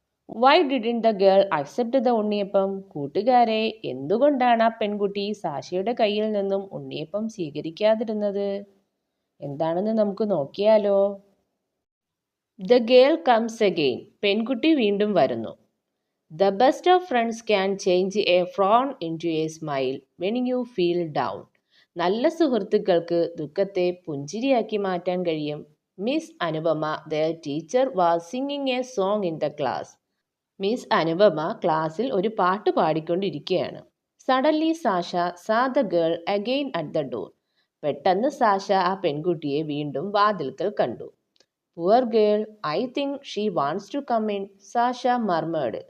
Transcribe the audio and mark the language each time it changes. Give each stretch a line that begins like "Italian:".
English: Why didn't the girl accept the unniyappam?
Malayalam: കൂട്ടുകാരെ, എന്തുകൊണ്ടാണ് ആ പെൺകുട്ടി സാഷയുടെ കയ്യിൽ നിന്നും ഉണ്ണിയപ്പം സ്വീകരിക്കാതിരുന്നത്? എന്താണെന്ന് നമുക്ക് നോക്കിയാലോ?
English: The girl comes again.
Malayalam: പെൺകുട്ടി വീണ്ടും വരുന്നു.
English: The best of friends can change a frown into a smile when you feel down.
Malayalam: നല്ല സുഹൃത്തുക്കൾക്ക് ദുഃഖത്തെ പുഞ്ചിരിയാക്കി മാറ്റാൻ കഴിയും.
English: Miss Anupama, their teacher, was singing a song in the class.
Malayalam: Miss Anupama ക്ലാസ്സിൽ ഒരു പാട്ട് പാടിക്കൊണ്ടിരിക്കുകയാണ്.
English: Suddenly Sasha saw the girl again at the door.
Malayalam: പെട്ടെന്ന് സാഷ ആ പെൺകുട്ടിയെ വീണ്ടും വാതിൽക്കൽ കണ്ടു.
English: Poor girl, I think she wants to come in, Sasha murmured.